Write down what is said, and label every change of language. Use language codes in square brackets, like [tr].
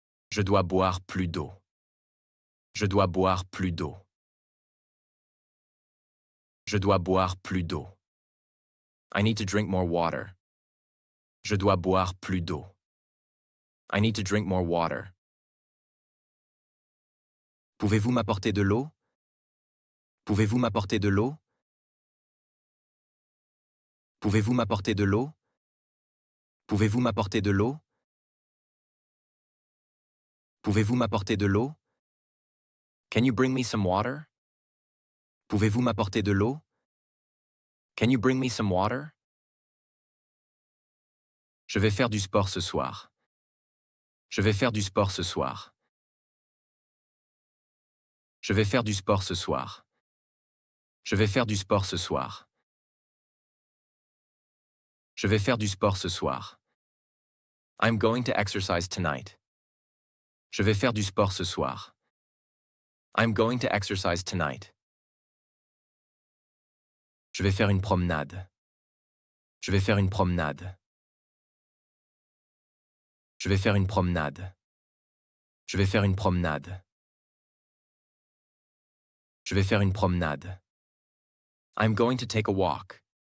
[fr] Je dois boire plus d'eau. Je dois boire plus d'eau. Je dois boire plus d'eau. [en] I need to drink more water. [fr] Je dois boire plus d'eau. [en] I need to drink more water. [fr] Pouvez-vous m'apporter de l'eau? Pouvez-vous m'apporter de l'eau? Pouvez-vous m'apporter de l'eau? Pouvez-vous m'apporter de l'eau? Pouvez-vous m'apporter de l'eau? [en] Can you bring me some water? [fr] Pouvez-vous m'apporter de l'eau? [en] Can you bring me some water? [fr] Je vais faire du sport ce soir. Je vais faire du sport ce soir. Je vais faire du sport ce soir. Je vais faire du sport ce soir. Je vais faire du sport ce soir. [en] I'm going to exercise tonight. [fr] Je vais faire du sport ce soir. [en] I'm going to exercise tonight. [fr] Je vais faire une promenade. Je vais faire une promenade. Je vais faire une promenade. Je vais faire une promenade. Je vais faire une promenade. [en] I'm going to take a walk.